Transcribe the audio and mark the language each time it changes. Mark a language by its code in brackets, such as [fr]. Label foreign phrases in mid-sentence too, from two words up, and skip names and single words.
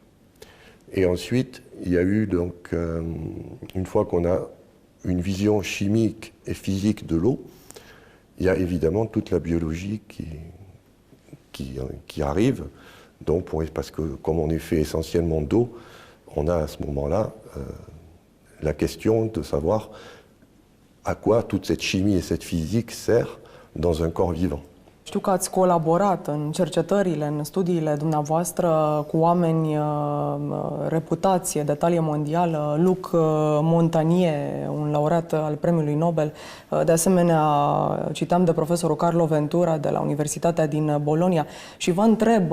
[fr] Et ensuite, il y a eu donc, une fois qu'on a une vision chimique et physique de l'eau, il y a évidemment toute la biologie qui arrive. Donc parce que comme on est fait essentiellement d'eau, on a à ce moment-là la question de savoir à quoi toute cette chimie et cette physique sert dans un corps vivant. [ro] Știu că ați colaborat în cercetările, în studiile dumneavoastră cu oameni reputați de talie mondială, Luc Montagnier, un laureat al Premiului Nobel. De asemenea, citeam de profesorul Carlo Ventura de la Universitatea din Bologna și vă întreb,